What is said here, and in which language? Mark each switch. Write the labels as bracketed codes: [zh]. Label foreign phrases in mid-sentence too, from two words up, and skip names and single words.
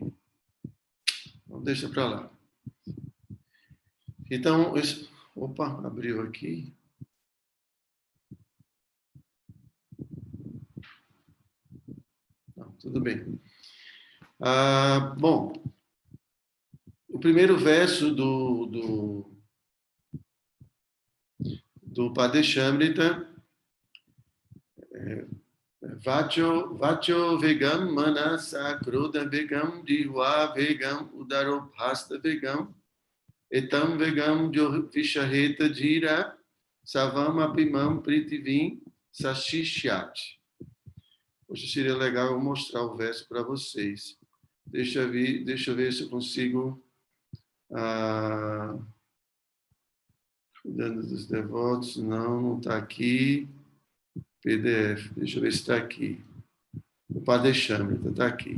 [pt] Não, deixa para lá. Então, opa, abriu aqui. Não, tudo bem. Bom, o primeiro verso do Padeshamrita [sa] Vacho vegam manasa krodha vegam dihva vegam udarobhasta vegam etam vegam vishareta dhira savam apimam pritivim sashishyat. [pt] Hoje seria legal eu mostrar o verso para vocês. Deixa eu ver se eu consigo. Cuidando dos devotos, não está aqui. PDF, deixa eu ver se está aqui. O Padeshamrita está aqui.